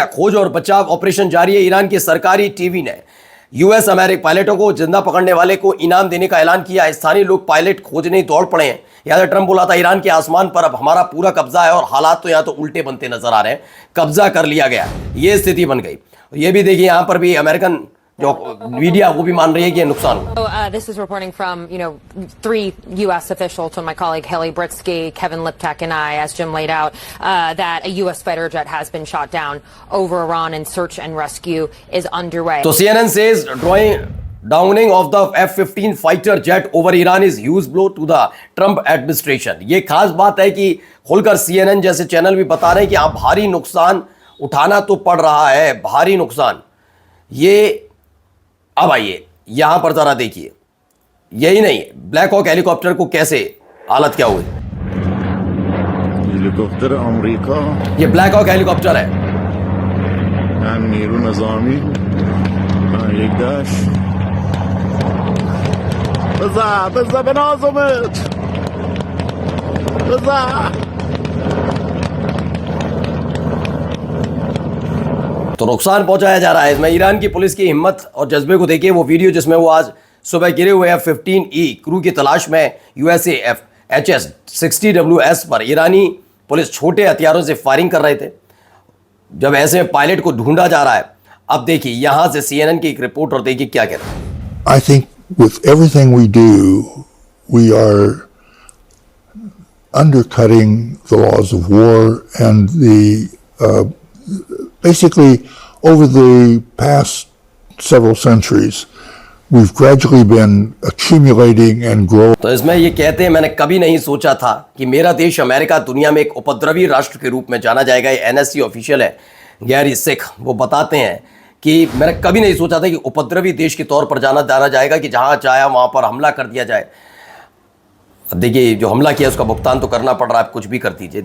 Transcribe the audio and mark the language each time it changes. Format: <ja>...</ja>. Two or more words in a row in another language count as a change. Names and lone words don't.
<hi>खोज और बचाव ऑपरेशन जारी है। ईरान की सरकारी टीवी ने यूएस अमेरिकी पायलटों को जिंदा पकड़ने वाले को इनाम देने का ऐलान किया है। स्थानीय लोग पायलट खोजने दौड़ पड़े हैं। याद है ट्रंप बोला था ईरान के आसमान पर अब हमारा पूरा कब्जा है, और हालात तो यहां तो उल्टे बनते नजर आ रहे हैं। कब्जा कर लिया गया, ये स्थिति बन गई। ये भी देखिए यहां पर भी अमेरिकन जो मीडिया वो भी मान रही है कि नुकसान हुआ।</hi> <en>This is reporting from, 3 U.S. officials, from my colleague Haley Britsky, Kevin Liptak, and I, as Jim laid out, that a U.S. fighter jet has been shot down over Iran and search and rescue is underway. So CNN says downing of the F-15 fighter jet over Iran is huge blow to the Trump administration.</en> <hi>ये खास बात है कि खुलकर CNN जैसे चैनल भी बता रहे हैं कि आप भारी नुकसान उठाना तो पड़ रहा है, भारी नुकसान। ये अब आइए यहां पर जरा देखिए, यही नहीं ब्लैक हॉक हेलीकॉप्टर को कैसे हालत क्या हुई। हेलीकॉप्टर अमेरिका, ये ब्लैक हॉक हेलीकॉप्टर है।</hi> <fa>هم نیرو نظامی یک داش بزا بنازمت بزا</fa> <hi>तो नुकसान पहुंचाया जा रहा है। इसमें ईरान की पुलिस की हिम्मत और जज्बे को देखिए। वो वीडियो जिसमें वो आज सुबह गिरे हुए F-15E क्रू की तलाश में USAF HS-60WS पर ईरानी पुलिस छोटे हथियारों से फायरिंग कर रहे थे, जब ऐसे पायलट को ढूंढा जा रहा है। अब देखिए यहां से CNN की एक रिपोर्ट और देखिए क्या कहते हैं।</hi> <en>I think with everything we do, we are undercutting the laws of war and the basically, over the past several centuries, we've gradually been accumulating and growing.</en> <hi>तो इसमें ये कहते हैं, मैंने कभी नहीं सोचा था कि मेरा देश अमेरिका दुनिया में एक उपद्रवी राष्ट्र के रूप में जाना जाएगा। ये</hi> <en>NSC official</en> <hi>है गैरी सिख, वो बताते हैं कि मैंने कभी नहीं सोचा था कि उपद्रवी देश के तौर पर जाना जाएगा, कि जहां चाहे वहां पर हमला कर दिया जाए। अब देखिए, जो हमला किया उसका भुगतान तो करना पड़ रहा है, आप कुछ भी कर दीजिए।</hi>